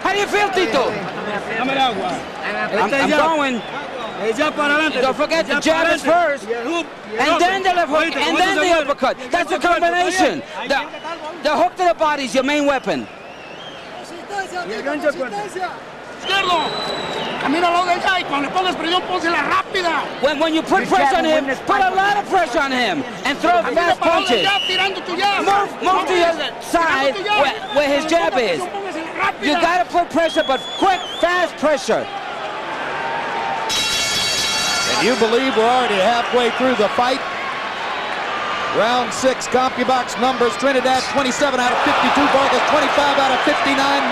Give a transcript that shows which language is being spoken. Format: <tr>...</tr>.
<en>How do you feel, Tito?</en> <es>Dame el agua.</es> <en>I'm going.</en> <es>Jab para adelante.</es> <en>Don't forget the jab is first, and then the left hook, and then the uppercut. That's a combination. The hook to the body is your main weapon.</en> <es>Izquierdo. Camínalo de allá y cuando le pongas presión, pónsela rápida.</es> <en>When you put pressure on him, put a lot of pressure on him, and throw fast punches. Move to your side where his jab is. You gotta put pressure, but quick, fast pressure. And you believe we're already halfway through the fight? Round 6, CompuBox numbers: Trinidad 27 out of 52, Vargas 25 out of 59.</en>